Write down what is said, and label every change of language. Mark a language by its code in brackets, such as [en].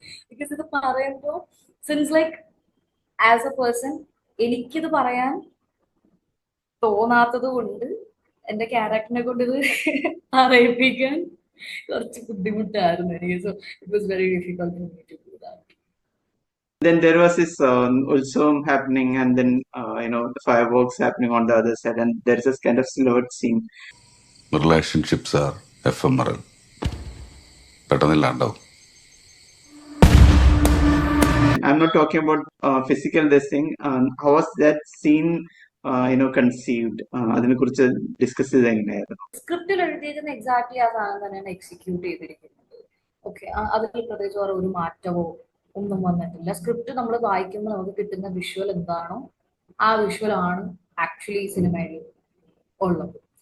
[ml] Because ഇത് പറയുമ്പോൾ since like as A person എനിക്കിത് പറയാൻ തോന്നാത്തത് കൊണ്ട് എന്റെ ക്യാരക്ടറിനെ കൊണ്ട് ഇത് അറിയിപ്പിക്കാൻ കുറച്ച് ബുദ്ധിമുട്ടായിരുന്നു എനിക്ക്. [en] So it was very difficult for me to do that. Then there was this Ulsavam happening, and then the fireworks happening on the other side, and there is this kind of silhouette scene. Relationships are ephemeral. [ml] പെട്ടെന്നില്ലാണ്ടാവും. [en] I'm not talking about physical this thing. How was that scene conceived? [ml] അതിനെ കുറിച്ച് discuss ചെയ്ത് എങ്ങനെയായിരുന്നു? സ്ക്രിപ്റ്റിൽ എഴുതിയിരിക്കുന്ന exactly ആ സാധനം തന്നെയാണ് execute ചെയ്തിരിക്കുന്നത്. Okay, അതിൽ പ്രത്യേകിച്ച് ഒരു മാറ്റമോ ഒന്നും വന്നിട്ടില്ല. സ്ക്രിപ്റ്റ് നമ്മൾ വായിക്കുമ്പോൾ നമുക്ക് കിട്ടുന്ന വിഷ്വൽ എന്താണോ ആ വിഷ്വൽ ആണ് ആക്ച്വലി സിനിമയിൽ ഉള്ളത്.